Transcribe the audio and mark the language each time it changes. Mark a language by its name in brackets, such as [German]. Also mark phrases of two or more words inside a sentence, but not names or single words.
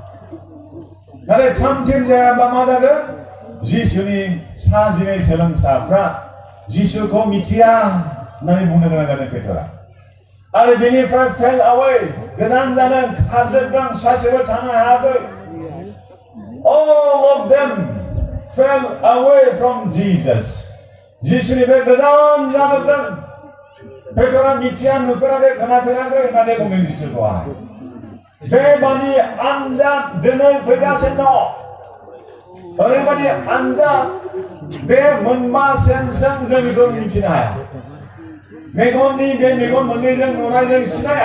[Bodo] नाथाय थामथिम जायाब्ला मा जागोन जिसुनि 12 सोलोंसाफ्रा जिसुखौ मिथिया होननानै बुंनो गोनां जादों पेटरा आरो बेनिफ्राय [English] fell away [Bodo] गोजान जादों खारजोबदों सासेबो थानो हायाखै [English] all of them fell away from Jesus [Bodo] जिसुनिफ्राय गोजान जाजोबदों पेटरा मिथिया नुफेराखै खोनाफेराखै होननानै बुंदों जिसुखौहाय बेबादि आनजाद दिनै फैगासिनो दं ओरैबादि आनजाद बे मोनबा सेन्सजों जों बेखौ मिथिनो हाया मेगननि बे मेगन मोननैजों नुनायजों सिनाया